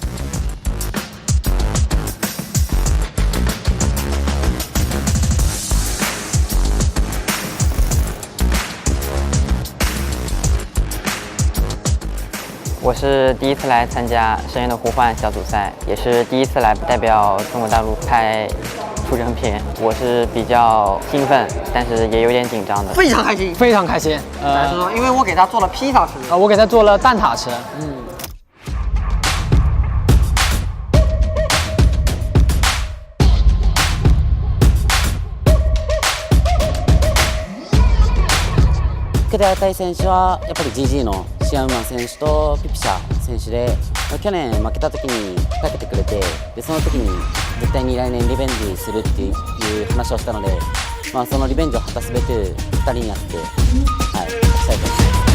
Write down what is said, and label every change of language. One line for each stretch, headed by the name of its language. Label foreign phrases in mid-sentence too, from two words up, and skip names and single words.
Chinese: 我是第一次来参加《深渊的呼唤》小组赛，也是第一次来代表中国大陆拍出征片。我是比较兴奋，但是也有点紧张的。非常开心，非常开心。来说，因为我给他做了披萨吃，我给他做了蛋挞吃。
Japanese: 受けて与え選手はやっぱり GG のシアウマン選手とピピシャ選手で、去年負けた時にかけてくれて、でその時に絶対に来年リベンジするっていう話をしたので、そのリベンジを果たすべく2人にやって、はい、したいと思います。